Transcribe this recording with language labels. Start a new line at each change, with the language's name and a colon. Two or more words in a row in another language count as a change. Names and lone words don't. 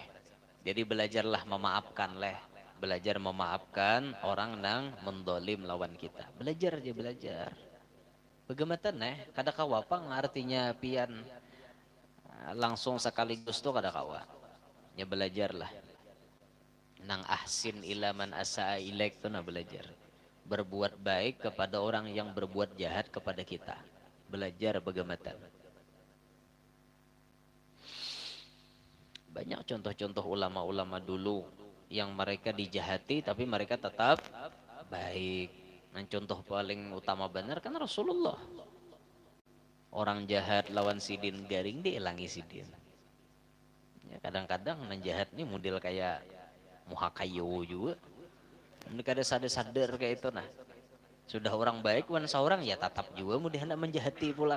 Banjar: Jadi belajarlah memaafkan leh. Belajar memaafkan orang nang mendolim lawan kita.
Indonesian: Belajar aja belajar.
Banjar: Bagaimana kada kawa apa artinya pian langsung sekaligus tuh kada kawa. Ya belajarlah. Nang
Arabic: أحسن إلى من أساء إليك
Banjar: tuh nah belajar.
Indonesian: Berbuat baik kepada orang yang berbuat jahat kepada kita. Belajar bagaimana. Banyak contoh-contoh ulama-ulama dulu yang mereka dijahati tapi mereka tetap baik. Nah, contoh paling utama benar kan Rasulullah.
Banjar: Orang jahat lawan sidin garing dielangi sidin. Ya, kadang-kadang nang jahat nih model kayak muhakayo juga. Mereka ada sadar-sadar kayak itu nah. Sudah orang baik wan seorang ya tatap juga mudah hendak menjahati pulang.